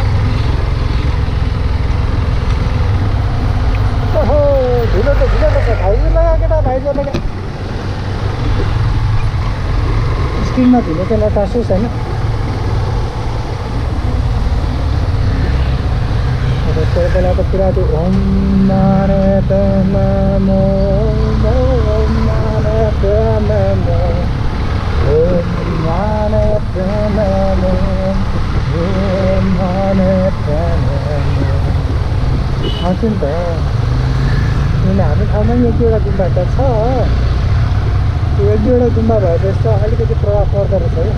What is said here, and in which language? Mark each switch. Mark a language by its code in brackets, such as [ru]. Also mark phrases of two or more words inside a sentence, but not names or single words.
[ne] ओहो ढिलो त छ, भाइजू लगा केटा, भाइजू लगा। स्क्रिनमा ढिलो त्यसलाई टासो छैन। त्यो बेला त पुरा त्यो [sa] ओम नारायण नमो ओम नारायण नमो ओम नारायण नमो ओम नारायण नमो [ne] आउँछ नि त। किन हाम्रो ठाउँमा नि एक दुईवटा गुम्बा त छ, त्यो एक दुईवटा गुम्बा भएपछि त अलिकति प्रभाव पर्दो रहेछ है।